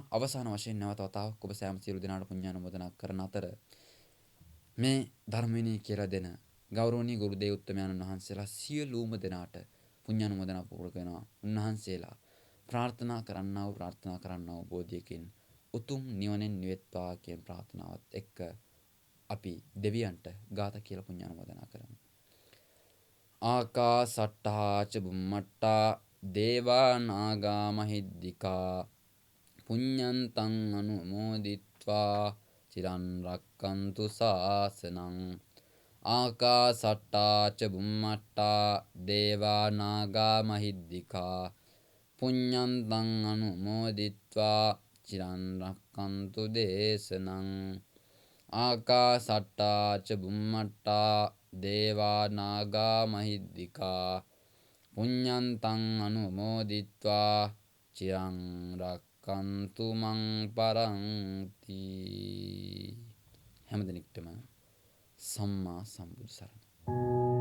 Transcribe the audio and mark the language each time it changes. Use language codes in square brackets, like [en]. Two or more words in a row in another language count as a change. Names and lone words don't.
[si] අවසාන වශයෙන් නැවත වතාවක් ඔබ සෑම සියලු දෙනාට පුණ්‍යානුමෝදනා කරන අතර මේ ධර්ම විනය කියලා දෙන ගෞරවනීය ගුරු දේව උත්තමයන්න් වහන්සේලා සියලුම දෙනාට පුණ්‍යානුමෝදනා පූර්වක වෙනවා. උන්වහන්සේලා ප්‍රාර්ථනා කරන්නා වූ බෝධියකින් උතුම් නිවනෙන් නිවෙත්වා කියන ප්‍රාර්ථනාවත් එක්ක අපි දෙවියන්ට ගාථා කියලා පුණ්‍යානුමෝදනා කරමු. [pi] ආකාසට්ටා ච බුම්මට්ටා දේවා නාග මහිද්దికා පුඤ්ඤන්තං අනුමෝදිත්වා චිරන් රක්칸තු ශාසනං. ආකාසට්ටා ච බුම්මට්ටා දේවා නාග මහිද්దికා පුඤ්ඤන්තං අනුමෝදිත්වා චිරන් රක්칸තු දේශනං. ආකාසට්ටා ච බුම්මට්ටා දේවා නාග මහිද්దికා පුඤ්ඤන්තං අනුමෝදිත්වා චිරං රක්칸තු මං පරන්ති. [si] හැම දිනෙකටම සම්මා සම්බුදු සරණයි.